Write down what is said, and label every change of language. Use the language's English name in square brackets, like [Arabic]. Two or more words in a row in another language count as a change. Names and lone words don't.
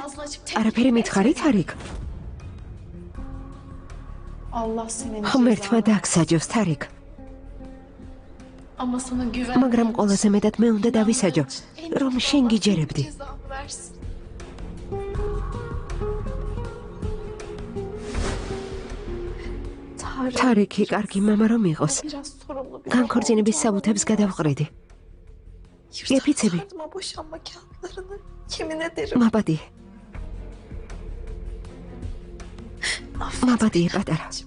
[Turkish] Ağzını açıp tek [Georgian] არაფერი მითხარი თარიქ. [Turkish] Allah senin [Georgian] ღმერთმა დაგსაჯოს თარიქ. [Turkish] Ama sana güven. [Georgian] მაგრამ ყველაზე მეტად მე უნდა დავისაჯო, რომ შენ გიჯერებდი. [Turkish] Cezanı versin. [Georgian] თარიქი კარგი მამა რომ იყოს, [Turkish] Biraz sorumlu bir [Georgian] განქორწინების საბუთებს გადავყრიდი. Gepitsები. [Turkish] Yırtardım o boşanma kağıtlarını. Yemin ederim. [Georgian] მაბადი, [Turkish] Affet [Georgian] მაბადი [Turkish] beni [Georgian] პატარა. [Turkish] anneciğim.